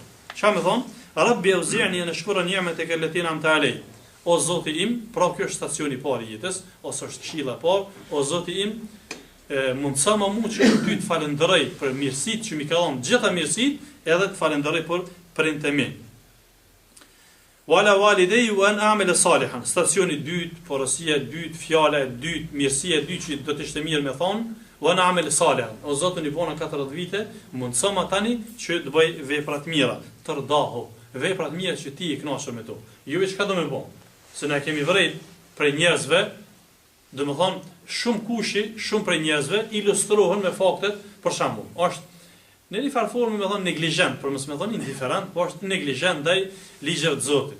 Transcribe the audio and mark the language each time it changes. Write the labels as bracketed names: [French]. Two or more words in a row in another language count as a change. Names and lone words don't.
[Albanian] Çfarë me thonë? [Arabic] رب أوزعني أن أشكر نعمتك التي أنعمت علي. [Albanian] O Zoti im, pra kjo është stacioni i parë i jetës, ose është këshilla e parë, o Zoti im, mundsa më shumë që ty të falenderoj për mirësitë që mi ka dhënë, gjitha mirësitë, edhe të falenderoj për prindët e mi. [Arabic] وعلى والدي وأن أعمل صالحا. [Albanian] Stacioni i dytë, porosia e dytë, fjala e dytë, mirësia e dytë që do të ishte mirë me thonë, [Arabic] وأن أعمل صالحا. [Albanian] O Zoti i bona 40 vite, mundsa më tani që të bëj vepra të mira, të rdahu, vepra të mira që ti i kënaqur me to. Jo veç çka do më bën. Se na kemi vrejt për njerëzve, do të thonë shumë kushi, shumë prej njerëzve ilustrohen me faktet, për shembull, është në një farë formë me thonë neglizhent, për mos me thonë indiferent, po është neglizhent ndaj ligjeve të Zotit.